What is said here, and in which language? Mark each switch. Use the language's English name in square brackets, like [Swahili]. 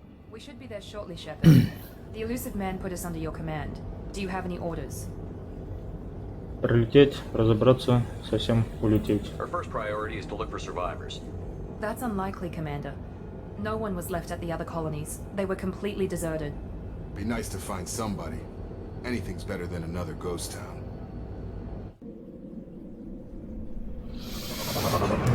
[English] We should be there shortly, Shepard. The elusive man put us under your command. Do you have any orders? [Russian] Прилететь, разобраться, совсем улететь. [English] Our first priority is to look for survivors. That's unlikely, Commander. No one was left at the other colonies. They were completely deserted. Be nice to find somebody. Anything's better than another ghost town.